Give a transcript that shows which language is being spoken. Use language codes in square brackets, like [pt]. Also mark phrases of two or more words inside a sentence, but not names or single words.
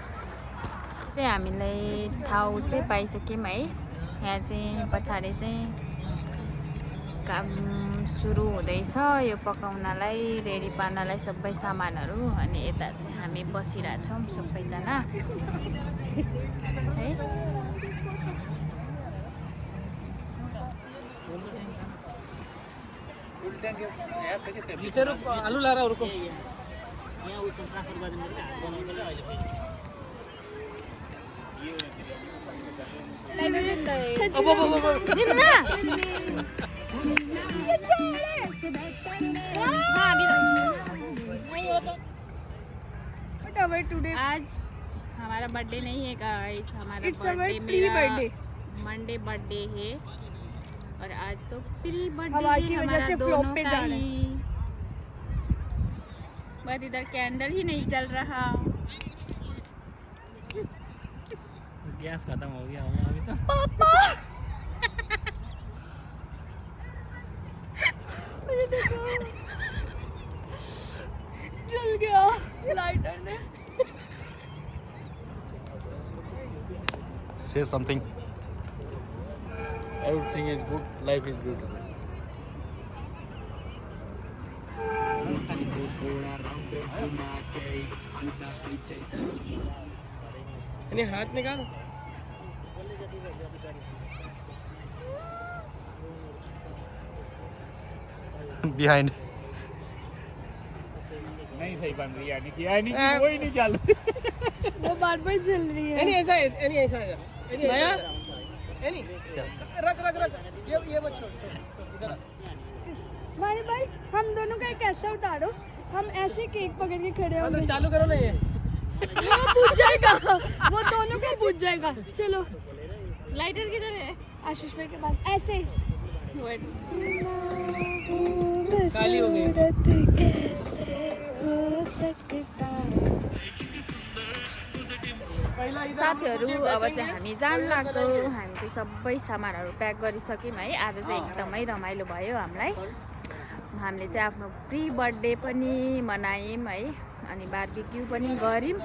[ne] चाहिँ हामीलाई ठाउँ चाहिँ पाइसक्यौँ है। यहाँ चाहिँ पछाडि चाहिँ काम सुरु हुँदैछ, यो पकाउनलाई रेडी पार्नलाई सबै सामानहरू। अनि यता चाहिँ हामी बसिरहेछौँ सबैजना है। [hi] आलू ला रहा यहाँ [ne] उस ट्रान्सफर गरिदिनु पर्छ हात बनाउँछ अहिले दिनु न [en] टुडे [hi] आज हमारा बर्थडे नहीं है गाइस, हमारा [en] It's our बर्थडे pre-birthday. Monday birthday [hi] है और आज तो [en] pre birthday [hi] हवा है की वजह हमारा से दोनों फ्लॉप पे का जा रहे ही। बट इधर कैंडल ही नहीं चल रहा। ग्यास खत्म हो गया होगा अभी तो जल गया लाइटर ने। [en] Say something. Everything is good. Life is beautiful. [ne] अनि हात निकाल [en] Behind. [hi] नहीं सही बन रही यानी कि वही नहीं चल वो बार बार जल रही है। अनि ऐसा अनि ऐसा भैया अनि रख रख रख ये मत छोड़ इधर भाई भाई हम दोनों का एक ऐसा उतारो, हम ऐसे केक पकड़ के खड़े होंगे। चालू करो ना ये वो बुझ जाएगा, वो दोनों का बुझ जाएगा। चलो लाइटर किधर है? आशीष भाई के पास ऐसे वेट। काली हो गई [ne] साथीहरू अब चाहिँ हामी जान लाग्दो, हामी चाहिँ सबै सामानहरू प्याक गरिसक्यौँ है। आज चाहिँ एकदमै रमाइलो भयो हामीलाई। हामीले चाहिँ आफ्नो [en] pre birthday [ne] पनि मनायौँ है, अनि बारबिक्यू पनि गऱ्यौँ।